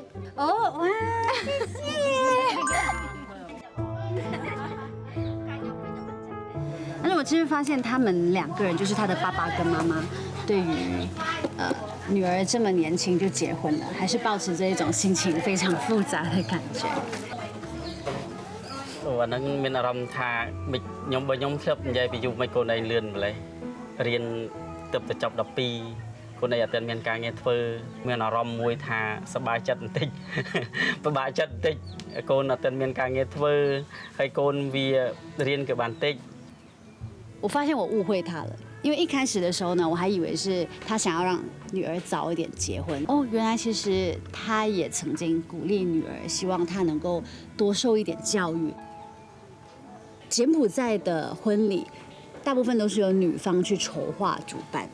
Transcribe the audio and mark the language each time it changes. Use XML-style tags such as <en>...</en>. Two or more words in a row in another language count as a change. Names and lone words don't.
<zh>哦，哇，谢谢。但是我其实发现他们2个人，就是他的爸爸跟妈妈，对于女儿这么年轻就结婚了，还是抱持着一种心情非常复杂的感觉。</zh> <km>អាហ្នឹងមានអារម្មណ៍ថាខ្ញុំបើខ្ញុំធ្លាប់និយាយពីយូរមិនកូនឯងលឿនម្លេះរៀនទៅចប់12កូនឯងអត់ទាន់មានការងារធ្វើមានអារម្មណ៍មួយថាសប្បាយចិត្តបន្តិចពិបាកចិត្តបន្តិចកូនអត់ទាន់មានការងារធ្វើហើយកូនវារៀនក៏បានតិច</km> <zh>我发现我误会他了，因为一开始的时候呢，我还以为是他想要让女儿早一点结婚。哦，原来其实他也曾经鼓励女儿，希望她能够多受一点教育。柬埔寨的婚礼，大部分都是由女方去筹划主办。</zh>